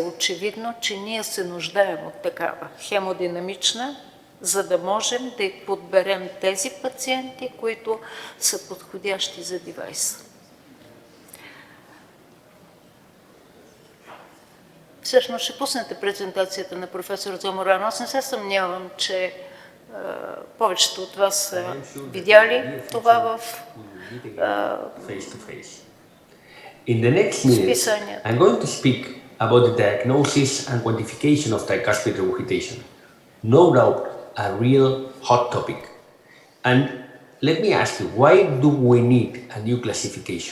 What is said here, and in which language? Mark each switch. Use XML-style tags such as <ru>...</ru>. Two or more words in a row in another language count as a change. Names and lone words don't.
<bg>Очевидно, че ние се нуждаем от такава хемодинамична, за да можем да подберем тези пациенти, които са подходящи за девайса. Всъщност ще пуснете презентацията на професор Заморано. Аз не се съмнявам, че повечето от вас са видяли това в</bg> <en>In the next minute, I'm going to speak about the diagnosis and quantification of tricuspid regurgitation. No doubt a real hot topic. And let me ask you, why do we need a new classification?</en>